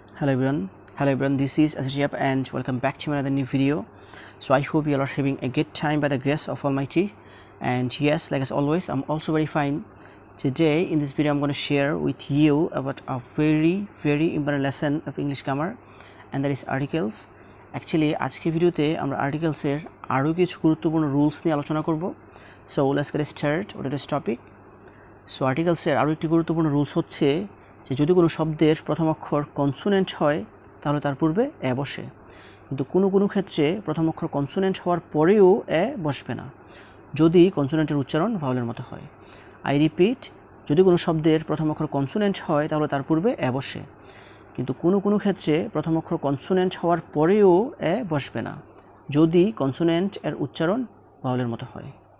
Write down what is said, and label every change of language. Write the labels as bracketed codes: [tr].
[en] Hello everyone, this is Ashiap and welcome back to another new video. So I hope you all are having a good time by the grace of Almighty. And yes, like as always, I'm also very fine. Today in this video I'm going to share with you about a very important lesson of English grammar, and that is articles. [bn] Actually আজকে ভিডিওতে আমরা articles এর আরো কিছু গুরুত্বপূর্ণ rules নিয়ে আলোচনা করব. [en] So let's get started with today's topic. [bn] So articles এর আরো একটি গুরুত্বপূর্ণ রুলস হচ্ছে যে যদি কোনো শব্দের প্রথম অক্ষর কনসোনেন্ট হয় তাহলে তার পূর্বে এ বসে, কিন্তু কোনো ক্ষেত্রে প্রথম অক্ষর কনসোনেন্ট হওয়ার পরেও এ বসবে না যদি কনসোনেন্টের উচ্চারণ ভাওয়েলের মতো হয়। [en] I repeat, [bn] যদি কোনো শব্দের প্রথম অক্ষর কনসোনেন্ট হয় তাহলে তার পূর্বে এ বসে, কিন্তু কোনো ক্ষেত্রে প্রথম অক্ষর কনসোনেন্ট হওয়ার পরেও এ বসবে না যদি কনসোনেন্ট এর উচ্চারণ ভাওয়েলের মতো হয়।